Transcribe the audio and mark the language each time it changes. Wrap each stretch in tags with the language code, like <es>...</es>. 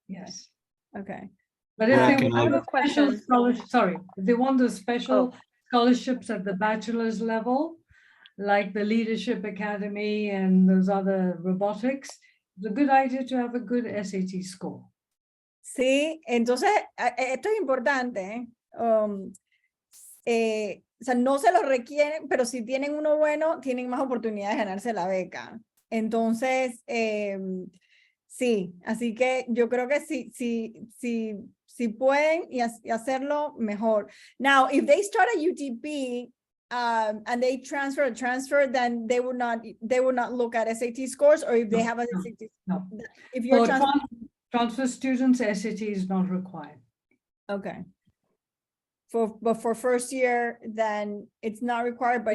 <en>Yes. Okay. But if Yeah, they can want I- a special scholarship, sorry, if they want the special scholarships at the bachelor's level, like the Leadership Academy and those other robotics, it's a good idea to have a good SAT score.</en> <es>Sí, entonces esto es importante. O sea, no se lo requieren, pero si tienen uno bueno, tienen más oportunidades de ganarse la beca. Entonces, sí, así que yo creo que si pueden y hacerlo, mejor.</es> <en>Now, if they start at UTP and they transfer, then they would not look at SAT scores, or if they have a SAT. No. If you're For transfer students, SAT is not required. okay. But for first year, then it's not required, but</en>